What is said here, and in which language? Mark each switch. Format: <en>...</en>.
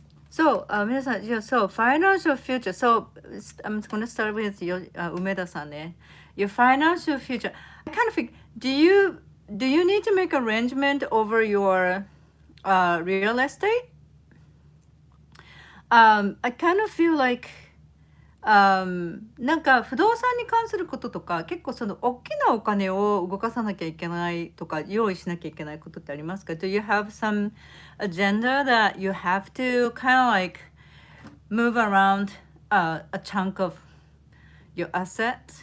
<en>So,</en> <ja>皆さん、</ja> <en>so financial future. So, I'm going to start with your 梅田さんね。 Your financial future. I kind of think, do you need to make arrangement over your real estate? I kind of feel like</en> <ja>なんか不動産に関することとか結構その大きなお金を動かさなきゃいけないとか用意しなきゃいけないことってありますか？</ja> <en>Do you have some agenda that you have to kind of like move around a chunk of your asset?</en>